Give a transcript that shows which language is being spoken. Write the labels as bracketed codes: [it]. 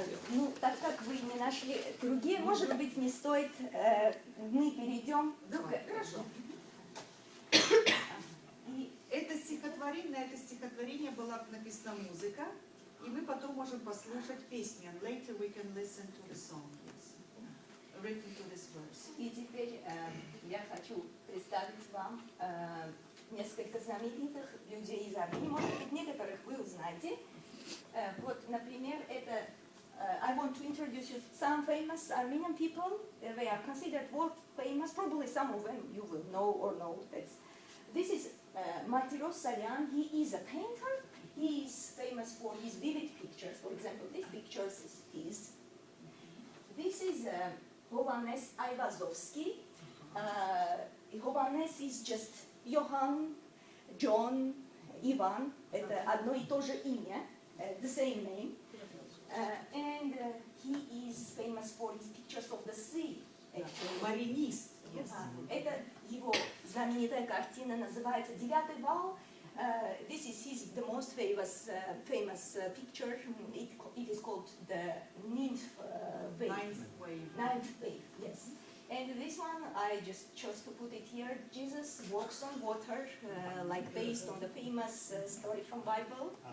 [ru] Ну, так как вы не нашли другие, может быть, не стоит, мы перейдем. Хорошо. Это стихотворение была написана музыка, и мы потом можем послушать песню. [en] And later we can listen to the song, yes, written to this verse. [ru] И теперь я хочу представить вам несколько знаменитых людей из Армении. Может быть, некоторых вы узнаете. Вот, например, это [en] I want to introduce you some famous Armenian people. They are considered world famous. Probably some of them you will know or know. This is Martiros Salyan. He is a painter. He is famous for his vivid pictures. For example, this picture is his. This is Hovannes Ayvazovsky. Hovannes is just Johann, John, Ivan. [ru] Это одно и то же имя. [en] The same name. And he is famous for his pictures of the sea. [ru] Маринист. Yes. Это его знаменитая картина, называется «Девятый вал». [en] This is the most famous picture. It is called the Ninth Wave. Ninth Wave, yes. And this one, I just chose to put it here. Jesus walks on water, like based on the famous story from Bible.